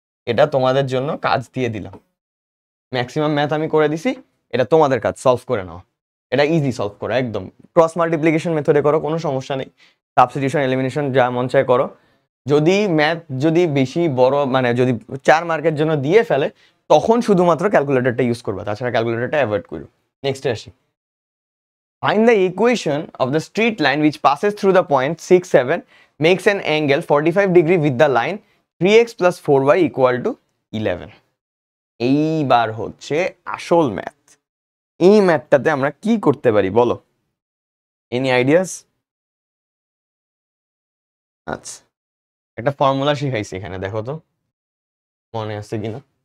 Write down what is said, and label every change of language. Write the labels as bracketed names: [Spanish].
[Bangla] এটা তোমাদের জন্য কাজ দিয়ে দিলাম, ম্যাক্সিমাম ম্যাথ আমি করে দিছি, এটা তোমাদের কাজ, সলভ করে নাও। এটা ইজি সলভ করা, একদম ক্রস মাল্টিপ্লিকেশন মেথডে করো, কোনো সমস্যা নেই। সাবস্টিটিউশন, এলিমিনেশন যা মন চায় করো। যদি ম্যাথ যদি বেশি বড়, মানে যদি 4 মার্কের জন্য দিয়ে ফেলে, তখন শুধুমাত্র ক্যালকুলেটরটা ইউজ করবা, তাছাড়া ক্যালকুলেটরটা অ্যাভয়েড করো। নেক্সটে আসি, [English] find the equation of the straight line which passes through the point 6, 7, makes an angle 45 degree with the line 3x + 4y = 11। [Bangla] এইবার হচ্ছে আসল ম্যাথ। এই ম্যাথটাতে আমরা কি করতে পারি বলো, এনি আইডিয়াস? আচ্ছা, একটা ফর্মুলা শিখাইছি এখানে, দেখো তো মনে আছে কিনা।